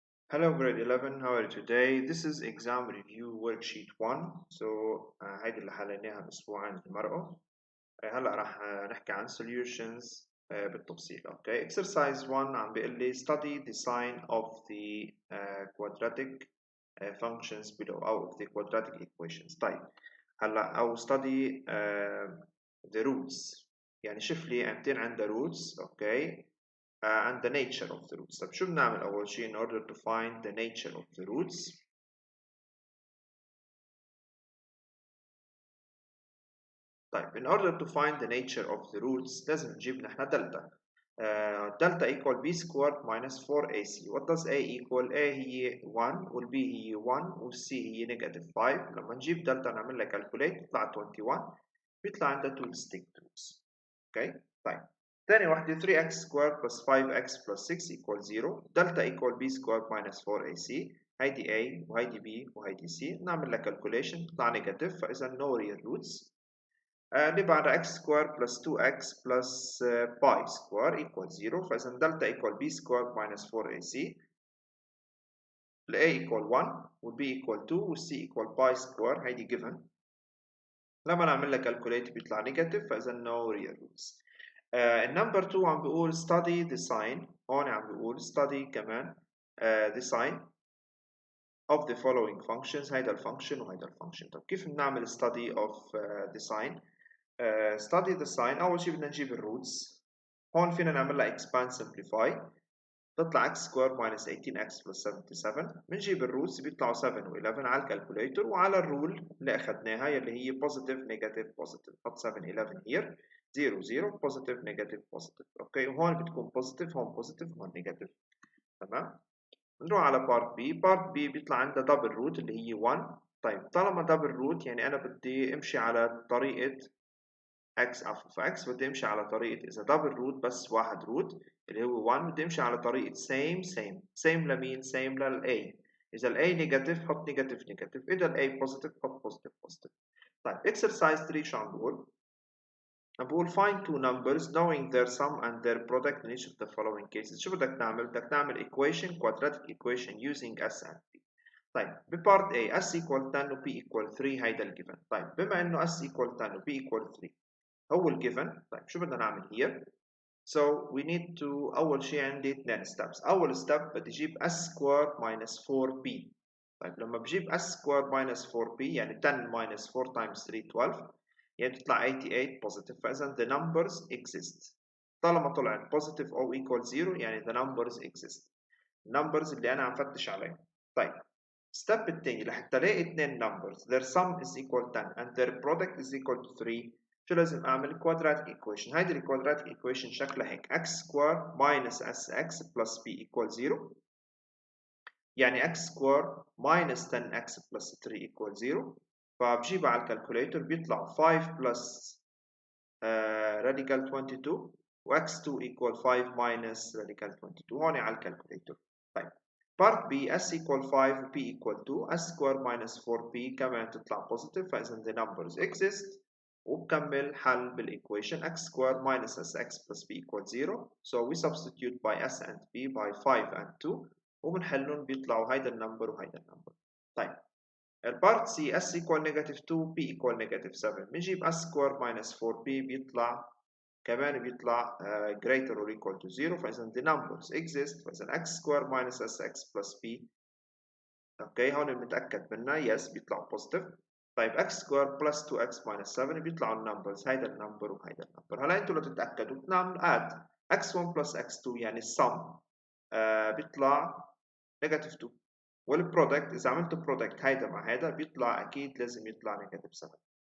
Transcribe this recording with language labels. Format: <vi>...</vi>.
<en>Hello grade 11, how are you today? This is exam review worksheet 1.</en> <ar>هيدي اللي حليناها الأسبوع عند المرأة. هلا راح نحكي عن solutions بالتفصيل.</ar> <en>Okay. Exercise 1</en> <ar>عم بيقول لي</ar> <en>study the sign of the quadratic functions below أو of the quadratic equations.</en> <ar>طيب هلا أو</ar> <en>study the roots.</en> <ar>يعني شوف لي أمتين عندها roots.</ar> <en>Okay. And the nature of the roots.</en> <ar>طب شو بنعمل أول شيء</ar> <en>in order to find the nature of the roots؟ طيب in order to find the nature of the roots</en> <ar>لازم نجيب نحن دلتا.</ar> <en>دلتا equal b squared minus 4ac. What does a equal؟ a هي 1 وال b هي 1 وال c هي negative 5.</en> <ar>لما نجيب دلتا نعمل لها calculate بيطلع 21. بيطلع عندها</ar> <en>2 distinct roots. Okay.</en> <ar>طيب ثاني واحدة</ar> <en>3x squared plus 5x plus 6 equal 0. دلتا equal b squared minus 4ac.</en> <ar>هيدي a وهيدي b وهيدي c. نعمل لها calculation تطلع negative فإذا</ar> <en>no real roots. اللي بعدها x squared plus 2x plus pi square equal 0. فإذا دلتا equal b squared minus 4ac. ال a equal 1 وال b equal 2 وال c equal pi square.</en> <ar>هيدي given. لما نعمل لها calculate بيطلع negative فإذا</ar> <en>no real roots.</en> <ar>النمبر 2 عم بيقول</ar> <en>study the sign.</en> <ar>هون عم بيقول</ar> <en>study كمان the sign of the following functions.</en> <ar>هيدا الفانكشن وهيدا الفانكشن. طب كيف بنعمل</ar> <en>study of the sign؟ study the sign.</en> <ar>أول شيء بدنا نجيب الروتس. هون فينا نعملها</ar> <en>expand simplify. تطلع x square minus 18x plus 77.</en> <ar>بنجيب الروتس بيطلعوا 7 و11 على الكالكوليتر وعلى الرول اللي أخذناها يلي هي</ar> <en>positive negative positive. حط 7 11 here 0 0 positive negative positive.</en> <ar>اوكي وهون بتكون positive هون positive هون negative. تمام. نروح على part B. part B بيطلع عندها double root اللي هي 1. طيب طالما double root يعني أنا بدي أمشي على طريقة x عفوا فx بدي أمشي على طريقة إذا double root بس واحد root اللي هو 1 بدي أمشي على طريقة same لمين؟ same لل A. إذا ال A negative حط negative إذا ال A positive حط positive.</ar> <en>طيب exercise 3</en> <ar>شو عم بقول؟ عم بقول</ar> <en>find two numbers knowing their sum and their product in each of the following cases.</en> <ar>شو بدك تعمل؟ بدك تعمل</ar> <en>equation quadratic equation using s and p.</en> <ar>طيب ببارت A s equal 10 و p equal 3 هيدا الجيفن. طيب بما انه s equal 10 و p equal 3 هو الجيفن.</ar> <en>طيب شو بدنا نعمل here؟ So we need to</en> <ar>أول شيء عندي</ar> <en>2 steps. أول step بدي أجيب s squared minus 4p.</en> <ar>طيب لما بجيب</ar> <en>s squared minus 4p يعني 10 minus 4 times 3 12 يعني بتطلع 88 positive. فإذا the numbers exist.</en> <ar>طالما طلعت</ar> <en>positive أو equal 0 يعني the numbers exist.</en> <ar>numbers اللي أنا عم فتش عليهم.</ar> <en>طيب step الثاني</en> <ar>لحتى الاقي اثنين</ar> <en>numbers their sum is equal 10 and their product is equal to 3</en> <ar>شو لازم اعمل؟</ar> <en>quadratic equation. هيدي quadratic equation</en> <ar>شكلها هيك</ar> <en>x square minus sx plus b equal 0 يعني x square minus 10x plus 3 equal 0.</en> <ar>فبجيبها على الكالكوليتر بيطلع 5 plus radical 22 و x2 equal 5 minus radical 22 هون على الكالكوليتر.</ar> <en>طيب part B s equal 5 و p equal 2 s square minus 4p</en> <ar>كمان تطلع</ar> <en>positive فإذا the numbers exist. وبكمل حل بالإيكويشن x square minus sx plus b equal 0. So we substitute by s and p by 5 and 2</en> <ar>وبنحلهم بيطلعوا هيدا النمبر وهيدا النمبر.</ar> <en>طيب البارت C s equal negative 2 p equal negative 7. بنجيب s square minus 4p بيطلع كمان بيطلع greater or equal to 0. فإذا the numbers exist. فإذا x square minus sx plus p</en> <ar>اوكي هون بنتأكد منها</ar> <en>yes بيطلع positive. طيب x square plus 2x minus 7</en> <ar>بيطلعوا النمبرز هيدا النمبر وهيدا النمبر. هلا انتوا لتتأكدوا بنعمل add x1 plus x2 يعني السم بيطلع negative 2 والبرودكت إذا عملت برودكت هيدا مع هيدا بيطلع أكيد لازم يطلع نيجاتيف 7.</ar>